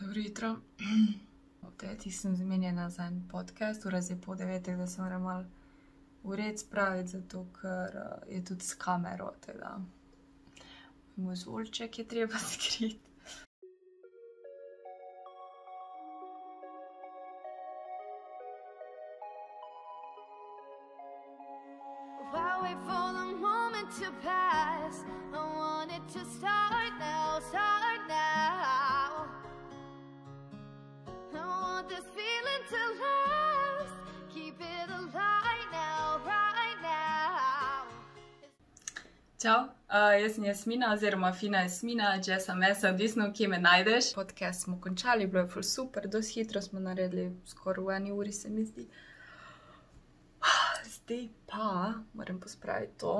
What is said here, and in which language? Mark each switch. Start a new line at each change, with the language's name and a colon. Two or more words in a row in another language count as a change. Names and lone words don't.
Slovenian: jutro. Teti sem zmenjena za en podcast, ura je po 9, da se moram malo ured spraviti, zato ker je tudi s kamero, teda moj zvolček je treba skriti.
English: While wait for the moment to pass, I want it to start now, start now. I want this feeling to last, keep it alive now, right now.
Slovenian: Čau, jaz sem Jasmina oziroma Fina Jasmina, Jessa Mesa, odvisno, kje me najdeš. Podcast smo končali, bilo je ful super, dosti hitro smo naredili, skoraj v eni uri se mi zdi. Zdaj pa moram pospraviti to.